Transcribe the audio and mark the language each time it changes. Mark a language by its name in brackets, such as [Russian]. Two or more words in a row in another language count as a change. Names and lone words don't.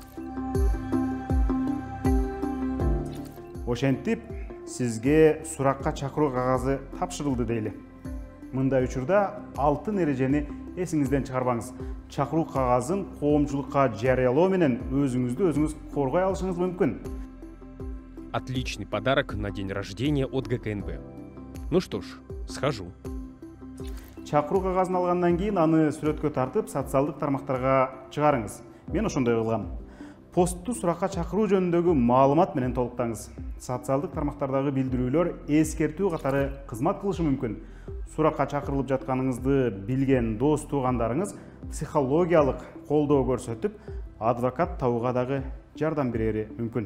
[Kyrgyz] Ошентип, сизге суракка чакыруу кагазы тапшырылды дейли. Мындай учурда алтын эрежени эсиңизден чыгарбаңыз. Чакыруу кагазын коомчулукка жарыялоо менен өзүңүздү өзүңүз коргой алышыңыз мүмкүн. [Russian] Отличный подарок на день рождения от ГКНБ. Ну что ж, схожу. [Kyrgyz] Чакыруу кагазын алгандан кийин аны сүрөткө тартып, социалдык тармактарга чыгарыңыз. Мен ошондой кылгам. Постту суракка чакыруу жөнүндөгү маалымат менен толуктаңыз. Социалдык тармактардагы билдирүүлөр эскертүү катары кызмат кылышы мүмкүн. Суракка чакырылып жатканыңызды билген дос туугандарыңыз психологиялык колдоо көрсөтүп, адвокат табууга дагы жардам берери мүмкүн.